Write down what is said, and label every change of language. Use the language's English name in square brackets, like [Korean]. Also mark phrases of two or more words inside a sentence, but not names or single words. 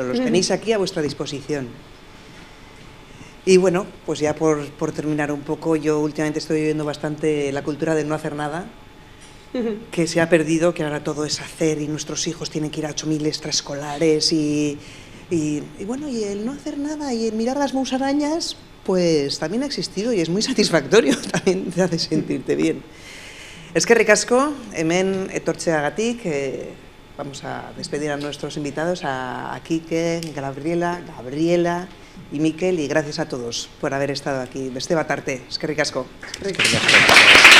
[Spanish] Los tenéis aquí a vuestra disposición. Y bueno, pues ya por terminar un poco, yo últimamente estoy viviendo bastante la cultura del no hacer nada, que se ha perdido, que ahora todo es hacer y nuestros hijos tienen que ir a 8.000 extraescolares y bueno, y el no hacer nada y el mirar las musarañas, pues también ha existido y es muy satisfactorio, también te hace sentirte bien. [Basque] Eskerrik asko, hemen etortzeagatik, [Spanish] vamos a despedir a nuestros invitados, a Kike, Gabriela y Mikel, y gracias a todos por haber estado aquí. [Basque] Beste bat arte, eskerrik asko. Eskerrik asko.